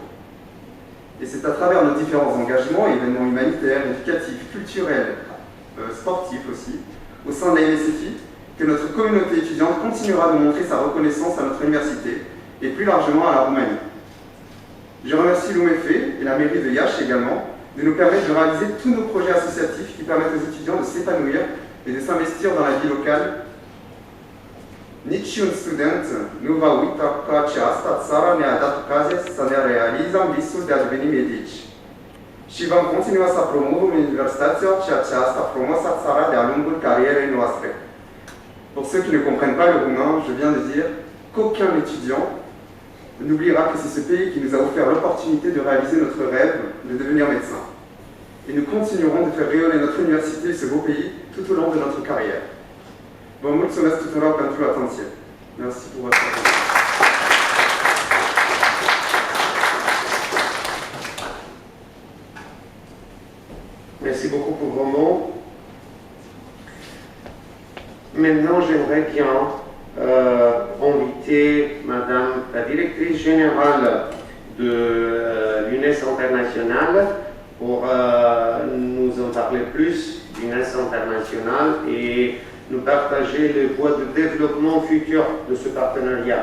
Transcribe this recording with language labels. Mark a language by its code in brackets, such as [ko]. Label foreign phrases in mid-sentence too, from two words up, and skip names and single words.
[fr] Et c'est à travers nos différents engagements, événements humanitaires, éducatifs, culturels, sportifs aussi, au sein de la MSFI, que notre communauté étudiante continuera de montrer sa reconnaissance à notre université et plus largement à la Roumanie. Je remercie l'UMF et la mairie de Iași également de nous permettre de réaliser tous nos projets associatifs qui permettent aux étudiants de s'épanouir et de s'investir dans la vie locale. [ro] Niciun student nu va uita că această țară ne-a dat ocazia să ne realizăm visul de a deveni medici. Și vom continua să promovăm universitatea și această frumoasă țară de-a lungul carierei noastre. [fr] Pour ceux qui ne comprennent pas le roumain, je viens de dire qu'aucun étudiant n'oubliera que c'est ce pays qui nous a offert l'opportunité de réaliser notre rêve de devenir médecin. Et nous continuerons de faire rayonner notre université et ce beau pays tout au long de notre carrière. [ro] Vă mulțumesc tuturor pentru atenție. [fr] Merci pour votre attention. Merci beaucoup pour vos mots. Maintenant, j'aimerais bien inviter Madame la directrice générale de l'UNES International pour nous en parler plus d'UNES International et nous partager les voies de développement futur de ce partenariat.